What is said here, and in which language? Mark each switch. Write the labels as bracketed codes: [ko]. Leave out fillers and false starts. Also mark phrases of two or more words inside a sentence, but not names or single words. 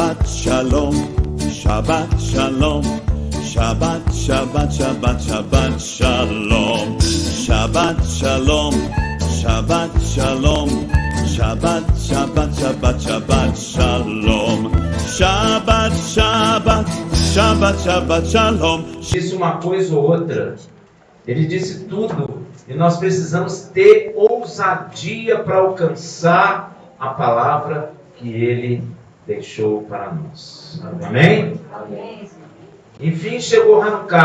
[he] שלום, שבת שלום, שבת שבת שבת שבת שלום, שבת שלום, שבת שלום, שבת שבת שבת שבת שלום, שבת שבת שבת שבת שלום. [pt] Disse uma coisa ou outra, ele disse tudo, e nós precisamos ter ousadia para alcançar a palavra que ele deixou para nós. Amém? Amém. Enfim, chegou Hanukkah.